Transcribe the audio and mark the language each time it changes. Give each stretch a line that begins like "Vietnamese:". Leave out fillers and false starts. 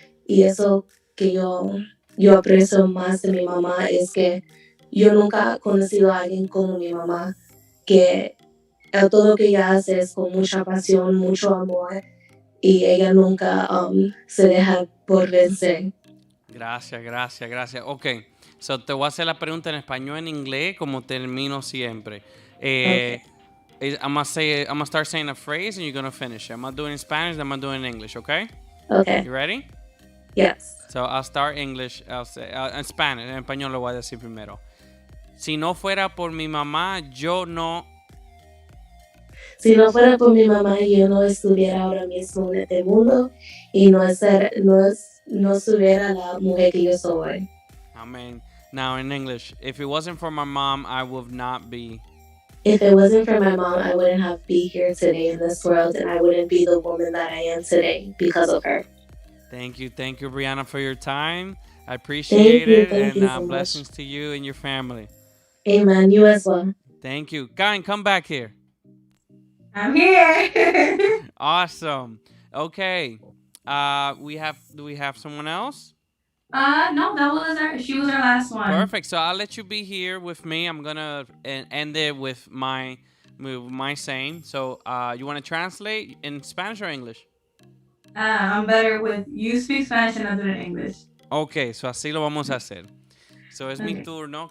Spanish: Y eso que yo aprecio más de mi mamá es que yo nunca he conocido a alguien como mi mamá, que todo lo que ella hace es con mucha pasión, mucho amor. Y ella nunca se deja por vencer. Gracias, gracias, gracias. Ok, so te voy a hacer la pregunta en español, en inglés, como termino siempre.
English: Okay. I'm gonna start saying a phrase and you're gonna finish it. I'm gonna do it in Spanish, then I'm gonna do it in English, okay? Okay. You ready? Yes. So I'll start English, I'll say, en Spanish,
Spanish: en español lo voy a decir primero. Si no fuera por mi mamá, yo no. Si no fuera por mi mamá, yo no estuviera ahora mismo en este mundo y no estuviera la mujer que yo soy hoy.
English: Amen. Now in English, if it wasn't for my mom, I would not be. If it wasn't for my mom, I wouldn't have be here today in this world, and I wouldn't be the woman that I am today because of her. Thank you, Brianna, for your time. I appreciate it, thank and you so much. blessings to you and your family. Amen. You as well. Thank you. Kain, come back here. I'm here. Awesome. Okay. Do we have someone else? No, she was our last one. Perfect. So I'll let you be here with me. I'm gonna end it with my saying. So you want to translate in Spanish or English? I'm better with you speak Spanish and I do it in English.
Spanish: Okay, so así lo vamos a hacer. So es mi turno.